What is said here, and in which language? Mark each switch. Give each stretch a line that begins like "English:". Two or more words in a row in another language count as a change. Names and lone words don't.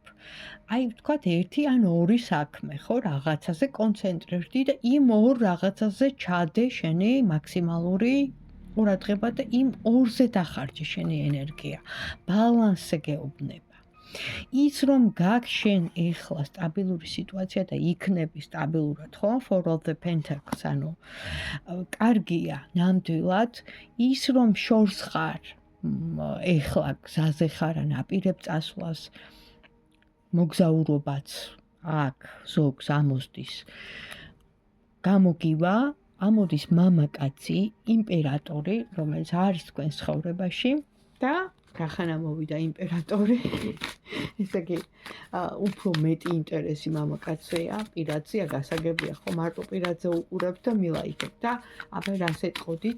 Georgian: აი ვთქვათ ერთი ან ორი საქმე, ხო, რაღაცაზე კონცენტრირდი და იმ ორ რაღაცაზე ჩადე შენი მაქსიმალური ყურადღება და იმ ორზე დახარჯე შენი ენერგია. ბალანსზე გეუბნება. ის რომ გაქვს შენ ეხლა სტაბილური სიტუაცია და იქნები სტაბილურად, ხო?
English: For all the pentacles,
Georgian: ანუ კარგია ნამდვილად, ის რომ შორს ხარ, ეხლა გზაზე ხარ ან აპირებ წასვლას, მოგზაურობაც აქ ზოგს ამოსდის. გამოგივა, ამოდის მამაკაცი, იმპერატორი, რომელიც არის თქვენ ცხოვრებაში და რახან ამოვიდა იმპერატორი, ესე იგი, უფრო მეტი ინტერესი მამაკაცია, პირადზეა, გასაგებია, ხო, მარტო პირადზე უყურებთ და მილაიქებთ და აბა რას ეტყოდით?